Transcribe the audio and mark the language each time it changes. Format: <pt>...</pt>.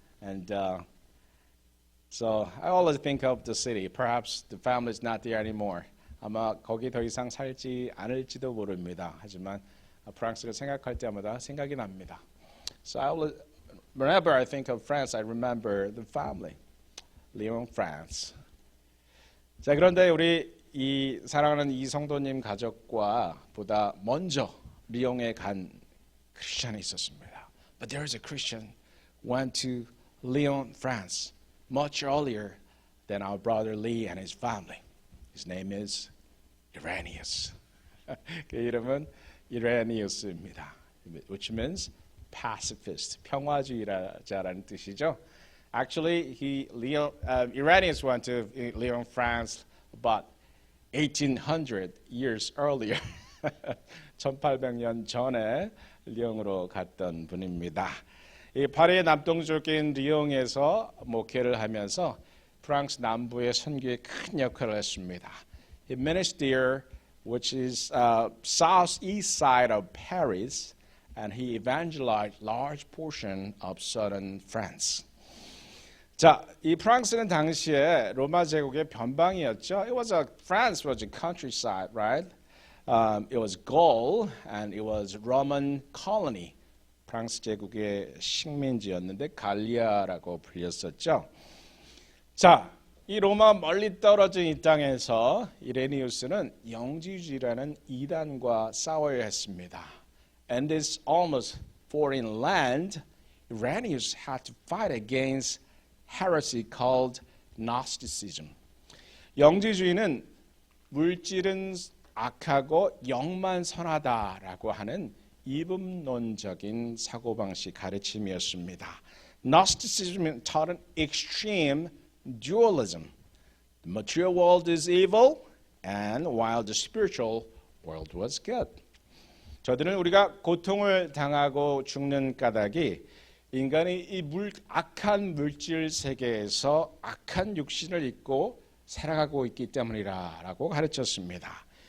<en>And so I always think of the city. Perhaps the family is not there anymore.</en> <ko>아마 거기 더 이상 살지 않을지도 모릅니다. 하지만 프랑스를 생각할 때마다 생각이 납니다.</ko> <en>So I always, whenever I think of France, I remember the family, Lyon, France.</en> <ko>자, 그런데 우리 이 사랑하는 이 성도님 가족과 보다 먼저 리옹에 간 크리스천이 있었습니다.</ko> <en>But there is a Christian went to Lyon, France, much earlier than our brother Lee and his family. His name is Irenaeus.</en> <ko>그 이름은 이레니우스입니다.</ko> <en>Which means pacifist,</en> <ko>평화주의자라는 뜻이죠.</ko> <en>Actually, Irenaeus went to Lyon, France about 1800 years earlier.</en> <ko>1800년 전에 리옹으로 갔던 분입니다. 이 파리의 남동쪽인 리옹에서 목회를 하면서 프랑스 남부의 선교에 큰 역할을 했습니다.</ko> <en>He ministered there, which is southeast side of Paris, and he evangelized large portion of southern France.</en> <ko>자, 이 프랑스는 당시에 로마 제국의 변방이었죠.</ko> <en>France was a countryside, right? It was Gaul, and it was Roman colony.</en> <ko>프랑스 제국의 식민지였는데 갈리아라고 불렸었죠. 자, 이 로마 멀리 떨어진 이 땅에서 이레니우스는 영지주의라는 이단과 싸워야 했습니다.</ko> <en>And this almost foreign land, Irenaeus had to fight against heresy called Gnosticism.</en> <ko>영지주의는 물질은 악하고 영만 선하다라고 하는 이분론적인 사고방식 가르침이었습니다.</ko> <en>Gnosticism taught an extreme dualism. The material world is evil, and while the spiritual world was good.</en> <ko>저들은 우리가 고통을 당하고 죽는 까닭이 인간이 이 악한 물질 세계에서 악한 육신을 입고 살아가고 있기 때문이라고 가르쳤습니다.</ko>